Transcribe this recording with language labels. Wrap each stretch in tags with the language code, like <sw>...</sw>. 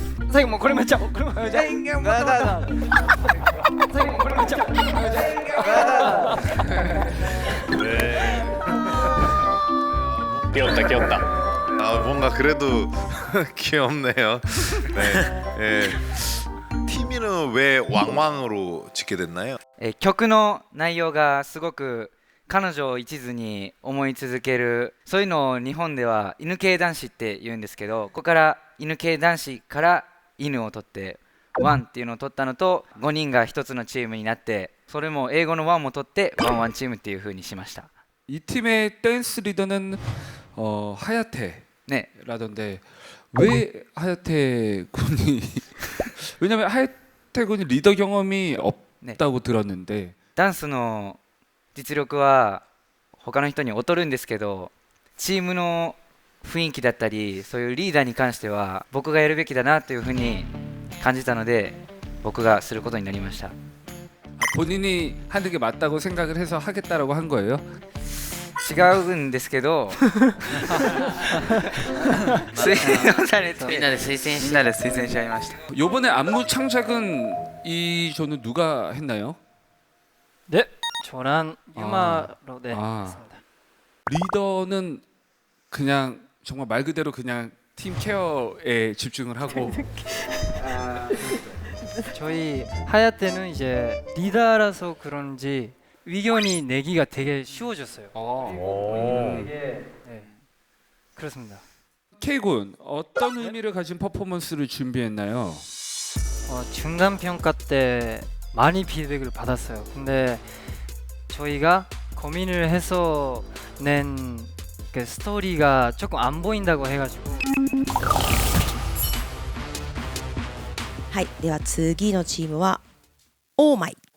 <ja>最後もうこれもやっちゃおう。最後もこれもやっちゃおう。</ja> <ko>귀엽다. 아, 뭔가 그래도 귀엽네요. 네. 팀이는 왜 왕왕으로 짓게 됐나요?</ko> <ja>曲の内容がすごく彼女を一途に思い続ける、そういうのを日本では犬系男子って言うんですけど、ここから犬系男子から犬を取ってワンっていうのを取ったのと、5人が一つのチームになって、それも英語のワンも取ってワンワンチームっていう風にしました。</ja> <ko>이 팀의 댄스 리더는 하야테라던데 왜 하야테 군이 왜냐면 하야테 군이 리더 경험이 없다고 들었는데</ko> <ja>ダンスの実力は他の人に劣るんですけど、チームの雰囲気だったりそういうリーダーに関しては僕がやるべきだなというふうに感じたので、僕がすることになりました。</ja> <ko>본인이 하는 게 맞다고 생각을 해서 하겠다라고 한 거예요?</ko> <ja>違うんですけど推薦されてみんなで推薦しちゃいました。</ja> <ko>이번에 안무 창작은 이 저는 누가 했나요? 네, 저랑 유마로 네. 리더는 그냥 정말 말 그대로 그냥 팀 케어에 집중을 하고 저희 하야테는 이제 리더라서 그런지 의견이 내기가 되게 쉬워졌어요. 되게 네. 그렇습니다. K군 어떤 의미를 가진 퍼포먼스를 준비했나요? 중간 평가 때 많이 피드백을 받았어요. 근데 저희가 고민을 해서 낸 그 스토리가 조금 안 보인다고 해가지고.</ko> <ja>はい、では次のチームはオーマイ。</ja>